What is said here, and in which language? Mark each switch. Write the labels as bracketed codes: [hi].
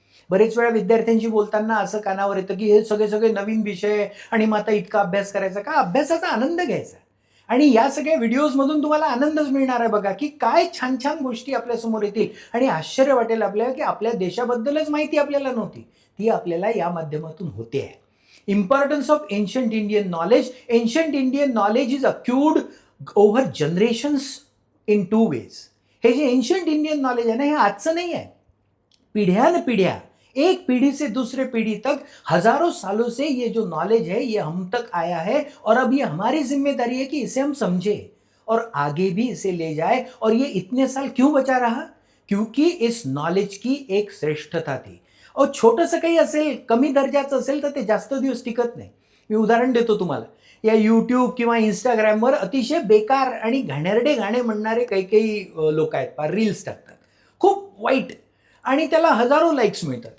[mr] बरेच वेळा विद्यार्थ्यांशी बोलताना असं कानावर येतं की हे सगळे नवीन विषय आणि मग आता इतका अभ्यास करायचा का? अभ्यासाचा आनंद घ्यायचा. आणि या सगळ्या व्हिडिओजमधून तुम्हाला आनंदच मिळणार आहे. बघा की काय छान छान गोष्टी आपल्यासमोर येतील आणि आश्चर्य वाटेल आपल्याला की आपल्या देशाबद्दलच माहिती आपल्याला नव्हती, ती आपल्याला या माध्यमातून होते आहे. [en] Importance of ancient Indian knowledge. Ancient Indian knowledge is acquired over generations in 2 ways. [mr] हे जे एन्शंट इंडियन नॉलेज आहे ना, हे आजचं नाही आहे. [hi] पिढ्या एक पीढ़ी से दूसरे पीढ़ी तक हजारों सालों से ये जो नॉलेज है ये हम तक आया है. और अब ये हमारी जिम्मेदारी है कि इसे हम समझे और आगे भी इसे ले जाए. और ये इतने साल क्यों बचा रहा? क्योंकि इस नॉलेज की एक श्रेष्ठता थी. [mr] और छोटंसं काही असेल, कमी दर्जाचं असेल तर ते जास्त दिवस टिकत नाही. मी उदाहरण देतो तुम्हाला. या यूट्यूब किंवा इंस्टाग्रामवर अतिशय बेकार आणि घाणेरडे गाणे म्हणणारे काही लोक आहेत, रील्स टाकतात, खूप वाईट, आणि त्याला हजारो लाईक्स मिळतात.